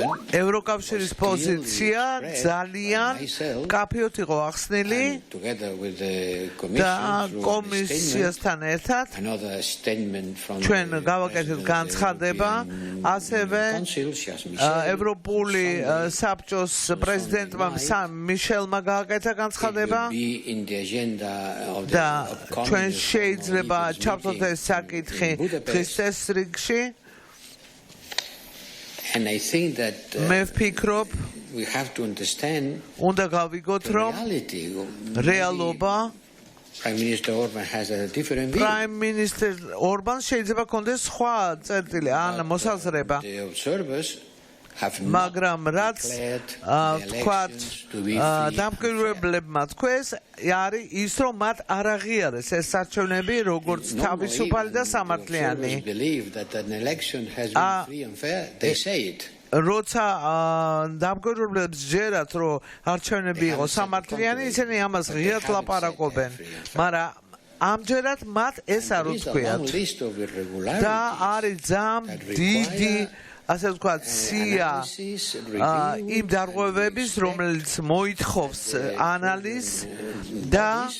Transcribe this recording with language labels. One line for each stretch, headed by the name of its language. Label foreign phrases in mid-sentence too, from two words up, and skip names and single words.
Georgian: ევროკავშირის პოზიცია ძალიან კაფეოთ იყო ახსნილი და კომისიასთან ერთად ჩვენ გავაკეთეთ განცხადება ასევე ევროპული საბჭოს პრეზიდენტმა მიშელმა გააკეთა განცხადება და ჩვენ შეიძლება ჩავთვალოთ ეს საკითხი დღის წესრიგში
English: And I think that
Georgian: მე ვფიქრობ
English: we have to understand
Georgian: უნდა გავიგოთ რომ რეალობა
English: Prime Minister Orban has a different view. Prime Minister
Georgian: Orban შეიძლება კონდეს სხვა წერტილი ან მოსაზრება.
English: The observers have
Georgian: მაგრამ რაც ვთქვათ დამკვირვებლებმა თქვეს არის ის რომ მათ არ აღიარეს ეს არჩევნები როგორც თავისუფალი და სამართლიანი როცა დამკვირვებლებს ჯერათ რომ არჩევნები იყო სამართლიანი ისინი ამას ღიად ლაპარაკობენ მაგრამ ამჯერად მათ ეს არ უთქვიათ და არის ძალიან დიდი ასე ვთქვათ სია იმ დარღვევების რომელიც მოითხოვს ანალიზს და